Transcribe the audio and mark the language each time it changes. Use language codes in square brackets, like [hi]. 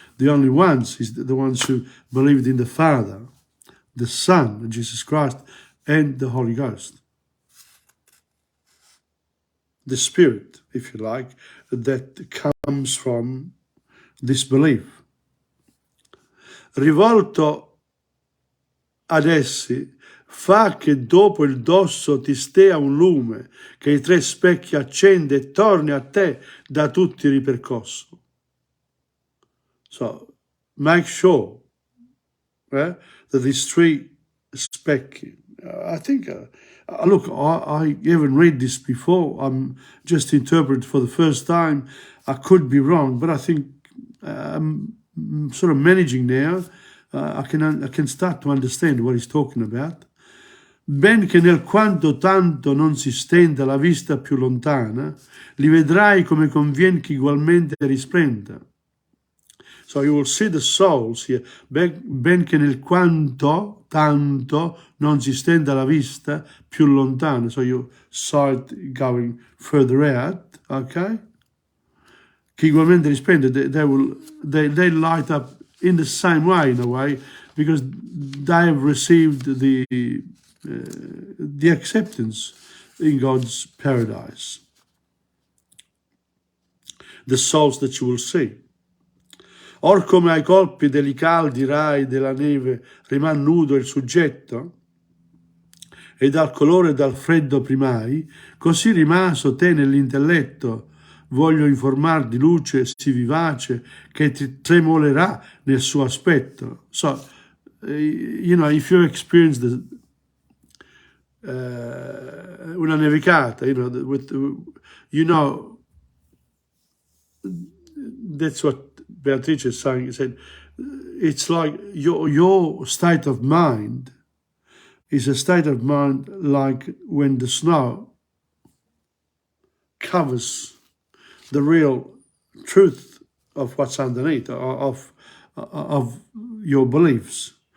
[en] The only ones is the ones who believed in the Father, the Son, Jesus Christ, and the Holy Ghost. The Spirit, if you like, that comes from this belief. [it] rivolto ad essi, fa che dopo il dosso ti stea un lume, che i 3 specchi accende e torni a te da tutti ripercosso. [en] So, make sure that these 3 specchi, I think, look, I haven't read this before. I'm just interpreting for the first time. I could be wrong, but I think I'm sort of managing now. I can start to understand what he's talking about. [it] Ben che nel quanto tanto non si stenda la vista più lontana, li vedrai come convien che ugualmente risplenda. [en] So you will see the souls here, [it] ben che nel quanto tanto non si stenda la vista più lontana. [en] So you saw it going further out, okay? [it] Che ugualmente risplenda, [en] they light up in the same way, in a way, because they have received the acceptance in God's paradise. The souls that you will see. [it] Or come ai colpi dei caldi rai della neve riman nudo il soggetto, e dal colore e dal freddo primai, così rimaso te nell'intelletto, voglio informar di luce sì vivace, che ti tremolerà nel suo aspetto. [en] So, you know, if you experience [it] una nevicata, [en] you know, that's what Beatrice is saying. He said, it's like your state of mind is a state of mind like when the snow covers the real truth of what's underneath, of your beliefs.